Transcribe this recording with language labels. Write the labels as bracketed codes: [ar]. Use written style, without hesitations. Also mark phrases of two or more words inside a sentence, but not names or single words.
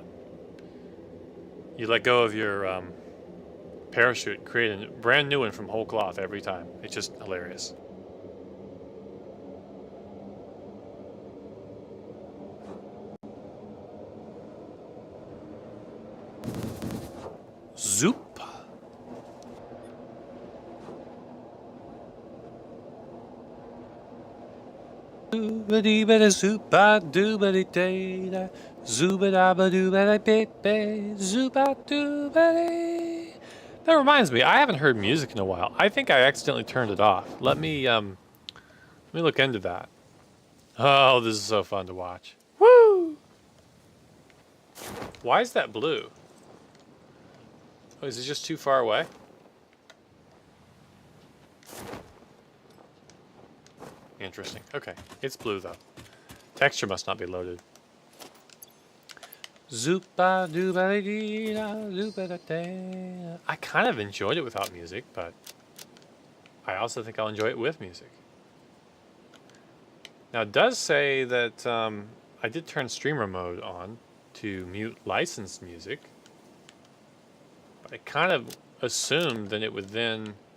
[en] You let go of your parachute, create a brand new one from whole cloth every time. It's just hilarious. Zoop. Doobity bada zoopa doobity day zoobada ba doobada baby zoopa doobity. That reminds me, I haven't heard music in a while. I think I accidentally turned it off. Let me look into that. Oh, this is so fun to watch. Woo! Why is that blue? Oh, is it just too far away? Interesting. Okay, it's blue though. Texture must not be loaded. Zoopa dooba dee da zoopa da da. I kind of enjoyed it without music, but I also think I'll enjoy it with music. Now it does say that I did turn streamer mode on to mute licensed music, but I kind of assumed that it would then...